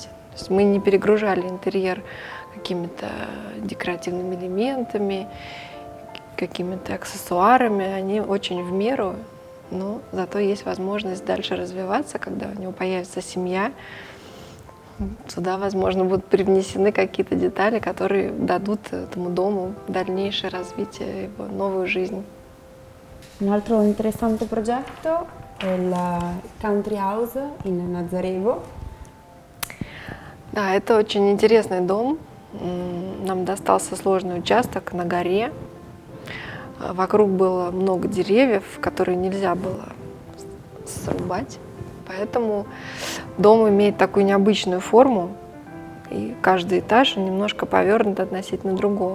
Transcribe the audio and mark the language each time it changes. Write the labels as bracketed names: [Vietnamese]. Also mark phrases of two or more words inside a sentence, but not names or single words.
[Russian] То есть мы не перегружали интерьер какими-то декоративными элементами, какими-то аксессуарами, они очень в меру, но зато есть возможность дальше развиваться, когда у него появится семья. Сюда, возможно, будут привнесены какие-то детали, которые дадут этому дому дальнейшее развитие, его новую жизнь. [Italian] Un altro interessante progetto è il Country House in Nazarevo. [Russian] Да, это очень интересный дом. Нам достался сложный участок на горе. Вокруг было много деревьев, которые нельзя было срубать. Поэтому дом имеет такую необычную форму, и каждый этаж немножко повернут относительно другого.